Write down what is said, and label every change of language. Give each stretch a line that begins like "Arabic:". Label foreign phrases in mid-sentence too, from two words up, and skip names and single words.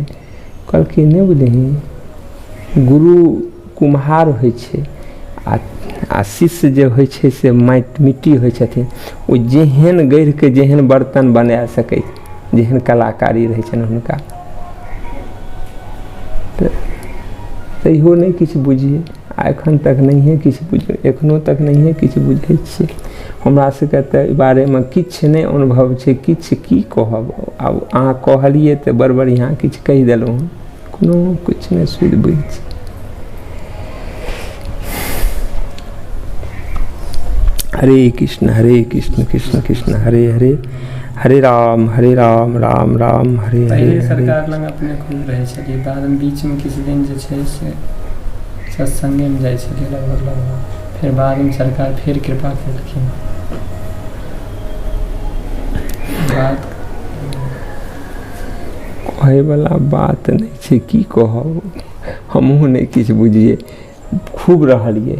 Maithili: कहलखिन नहि बुझलिही, गुरु कुम्हार होइ छै आ शिष्य जे होइ छै से मिट्टी होइ छथिन, ओ जेहन गढ़ि के जेहन बर्तन बना सकै, जेहन कलाकारी रहै छनि हुनका, तैयो नहीं किछु बुझिए, एखन तक नहिए किछु बुझिए, एखनो तक नहिए किछु बुझै छियै। हमरा सबके तऽ एहि बारेमे किछु नहि अनुभव छै, किछु की कहब। आब अहाँ कहलिए तऽ बड़ बढ़िआँ किछु कहि देलहुँ हँ, कोनो किछु नहि सुधि बुझि छै।
Sanskrit: हरे कृष्ण कृष्ण कृष्ण हरे हरे, हरे राम राम राम हरे हरे।
Maithili: पहले सरकार लग अपने खूब रहै छलियै, बादमे बीचमे किछु दिन जे छै से सत्संगेमे जाइ छलियै लगभग, फेर बादमे सरकार फेर कृपा केलखिन। बात कहैवला बात नहि छै, की कहब, हमहूँ नहि किछु बुझिए, खूब रहलियै।